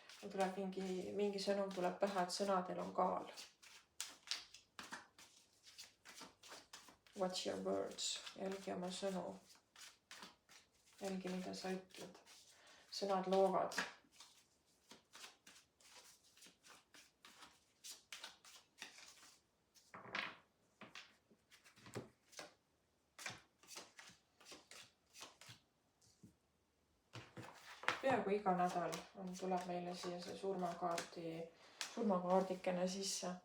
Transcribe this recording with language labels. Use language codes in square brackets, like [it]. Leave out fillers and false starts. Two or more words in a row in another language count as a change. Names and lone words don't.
[et] sul tuleb mingi sõnum tuleb pähe, et sõnadel on kaal. [en] Watch your words, [et] jälgi oma sõnu. Jälgi, mida sa ütled. Sõnad loovad. Peaaegu iga nädal tuleb meile siia see surmakaardikene sisse.